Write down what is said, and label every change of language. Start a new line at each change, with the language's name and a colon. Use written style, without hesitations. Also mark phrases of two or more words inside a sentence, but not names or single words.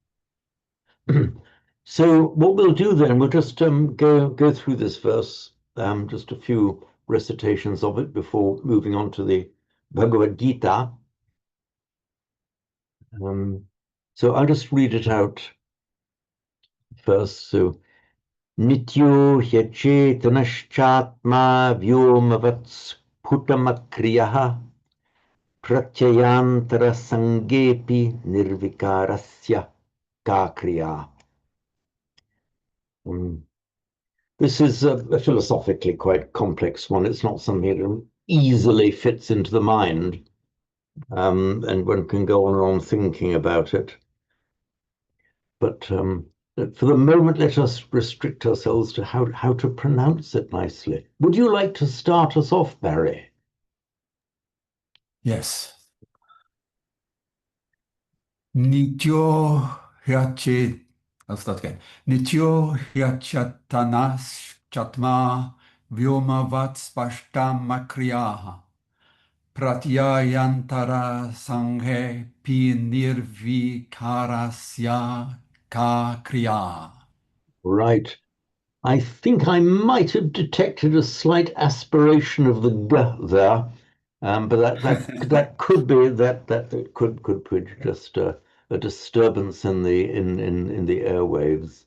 English: So what we'll do then, we'll just go through this verse, just a few recitations of it before moving on to the Bhagavad Gita. So I'll just read it out first.
Sanskrit: So Nityo hyachetanashchatma vyomavats putamakriyah pratyayantara sangepi nirvikarasya kakriya.
English: This is a philosophically quite complex one. It's not something that easily fits into the mind, and one can go on and on thinking about it. But for the moment, let us restrict ourselves to how to pronounce it nicely. Would you like to start us off, Barry?
Sanskrit: Yes. Nityo hyache.
English: I'll start again.
Sanskrit: Nityo hyachatanas chatma vyomavat spashtam makriyaha pratyayantara sanghe pi nirvikarasya ka kriya.
English: Right. I think I might have detected a slight aspiration of the g there, but that could be that could be just a disturbance in the airwaves.